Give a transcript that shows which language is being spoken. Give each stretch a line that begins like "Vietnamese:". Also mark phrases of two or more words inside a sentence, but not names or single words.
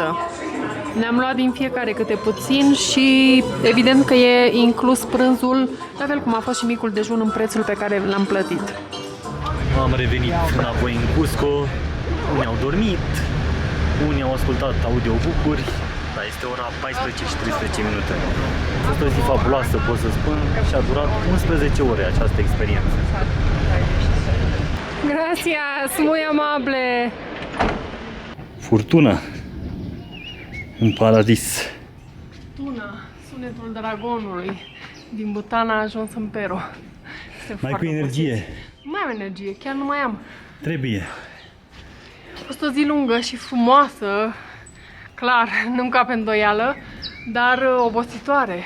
Romanian: Ne-am luat din fiecare câte puțin și evident că e inclus prânzul, la fel cum a fost și micul dejun în prețul pe care l-am plătit. Am revenit înapoi în Cusco, unii au dormit, unii au ascultat audiobook-uri, dar este ora 14 și 13 minute. A fost o zi fabuloasă, pot să spun, și a durat 11 ore această experiență.
Spanish: Gracias, muy amable!
Romanian: Furtună în paradis. Tuna, sunetul dragonului din Bhutan a ajuns în Peru. Mai cu energie. Mai am energie, chiar nu mai am. Trebuie. A fost o zi lungă și frumoasă, clar, nu-mi cap îndoială, dar obositoare.